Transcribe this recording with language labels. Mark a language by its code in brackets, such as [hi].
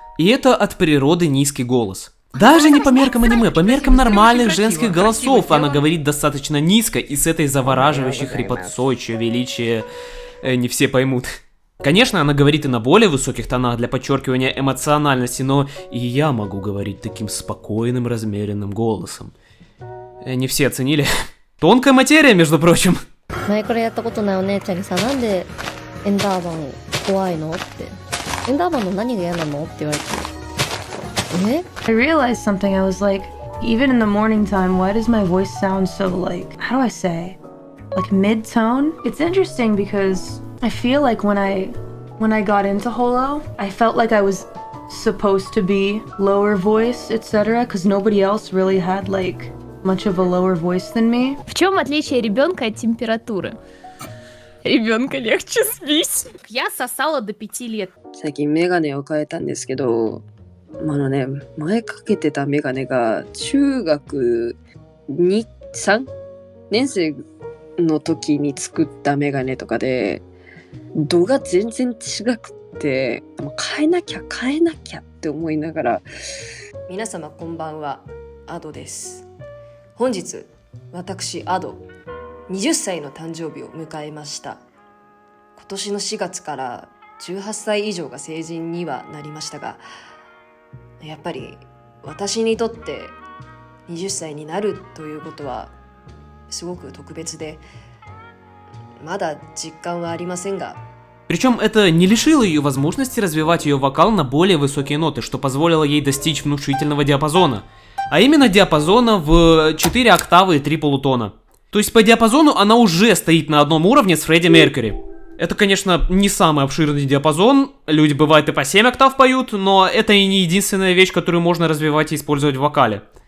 [ru] И это от природы низкий голос. Даже не по меркам аниме, по меркам нормальных женских голосов она говорит достаточно низко, и с этой завораживающей хрипотцой, чье величие не все поймут. Конечно, она говорит и на более высоких тонах для подчеркивания эмоциональности, но и я могу говорить таким спокойным, размеренным голосом. Не все оценили. Тонкая материя, между прочим. [ja] 前からやったことないお姉ちゃんにさ、なんでエンダーバン怖いのって。エンダーバンの何が嫌なのって言われて。え? [en] I realized something. I was like, even in the morning time, why does my voice sound so like, how do I say? Like mid-tone? It's interesting because I feel like when I got into Holo, I felt like I was supposed to be lower voice, etc. Because nobody else really had like much of a lower voice than me. [ru] В чем отличие ребенка от температуры? Ребенка легче сбить. Я сосала до 5 лет. [ja] 最近メガネを変えたんですけど、前かけてたメガネが中学2、3年生の時に作ったメガネとかで、度が全然違くて、変えなきゃって思いながら。皆様こんばんは、アドです。本日、私アド20歳の誕生日を迎えました。今年の4月から18歳以上が成人にはなりましたが、やっぱり私にとって20歳になるということはすごく特別で、まだ実感はありませんが。 [ru] Причем это не лишило ее возможности развивать ее вокал на более высокие ноты, что позволило ей достичь внушительного диапазона. А именно диапазона в 4 октавы и 3 полутона. То есть по диапазону она уже стоит на одном уровне с Фредди Меркьюри. Это, конечно, не самый обширный диапазон, люди бывает и по 7 октав поют, но это и не единственная вещь, которую можно развивать и использовать в вокале.